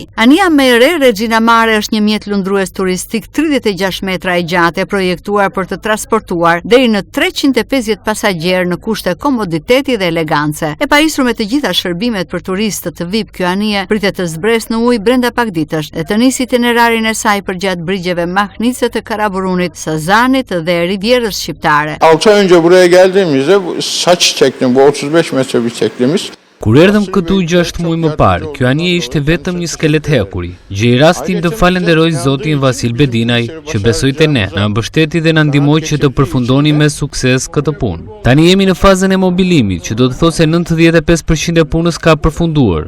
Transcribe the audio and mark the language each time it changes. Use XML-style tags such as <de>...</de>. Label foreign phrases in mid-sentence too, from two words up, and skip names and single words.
<sq>Anija më e re Regina Mare është një mjet lundrues turistik 36 metra e gjatë, projektuar për të transportuar deri në 350 pasagjerë në kushte komoditeti dhe elegance. E pajisur me të gjitha shërbimet për turistët të VIP, kjo anije pritet të zbresë në ujë brenda pak ditësh dhe të nisë itinerarin e saj përgjatë brigjeve Mahnice të Karaburunit, Sazanit dhe Rivierës shqiptare.</sq> <tr>6 ay önce buraya geldiğimizde saç çektim, bu 35 metre bir çektiğimiz.</tr> <sq>Kur erdhëm këtu 6 muaj më parë, kjo anije ishte vetëm një skelet hekuri. Gjej rastin të falenderoj zotin Vasil Bedinaj, që besoi te ne, na mbështeti dhe na ndihmoi që të përfundoni me sukses këtë punë. Tani jemi në fazën e mobilimit, që do të thotë se 95% e punës ka përfunduar.</sq>